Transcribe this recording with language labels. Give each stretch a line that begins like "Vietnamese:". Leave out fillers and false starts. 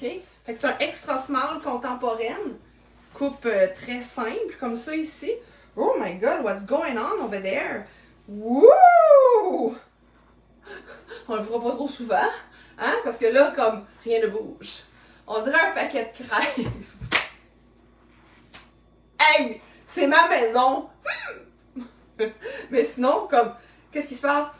French: Fait que c'est un extra small contemporaine. Coupe très simple, comme ça ici.
English: Oh my God, what's going on over there? Wouh!
French: On le fera pas trop souvent, hein? Parce que là, comme, rien ne bouge. On dirait un paquet de crêpes. Hey! C'est ma maison! Mais sinon, comme, qu'est-ce qui se passe?